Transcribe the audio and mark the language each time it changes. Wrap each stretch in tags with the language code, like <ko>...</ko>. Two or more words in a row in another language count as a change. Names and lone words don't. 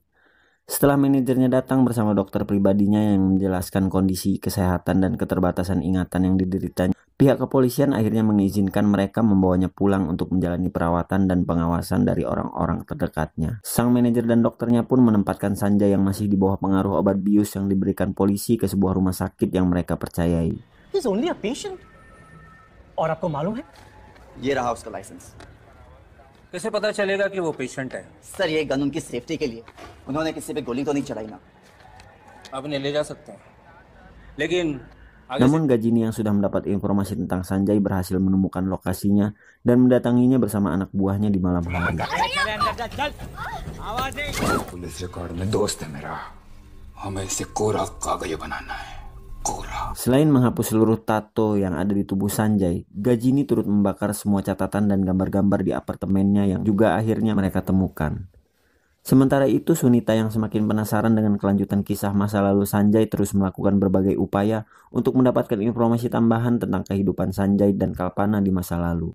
<id>Setelah manajernya datang bersama dokter pribadinya yang menjelaskan kondisi kesehatan dan keterbatasan ingatan yang dideritanya, pihak kepolisian akhirnya mengizinkan mereka membawanya pulang untuk menjalani perawatan dan pengawasan dari orang-orang terdekatnya. Sang manajer dan dokternya pun menempatkan Sanjay yang masih di bawah pengaruh obat bius yang diberikan polisi ke sebuah rumah sakit yang mereka percayai.</id> <en>He's only a patient.</en> <hi>और आपको मालूम है ये रहा उसका लाइसेंस। कैसे पता चलेगा कि वो पेशेंट है? सर ये गन उनकी सेफ्टी के लिए, उन्होंने किसी पे गोली तो नहीं चलाई ना। अब इन्हें ले जा सकते हैं, लेकिन</hi> <id>Namun Gajini yang sudah mendapat informasi tentang Sanjay berhasil menemukan lokasinya dan mendatanginya bersama anak buahnya di malam hari.</id> <en>police record</en> <hi>में दोस्त है मेरा, हमें इसे कोरा कागज बनाना है, कोरा।</hi> <id>Selain menghapus seluruh tato yang ada di tubuh Sanjay, Gajini turut membakar semua catatan dan gambar-gambar di apartemennya yang juga akhirnya mereka temukan. Sementara itu, Sunita yang semakin penasaran dengan kelanjutan kisah masa lalu Sanjay terus melakukan berbagai upaya untuk mendapatkan informasi tambahan tentang kehidupan Sanjay dan Kalpana di masa lalu.</id>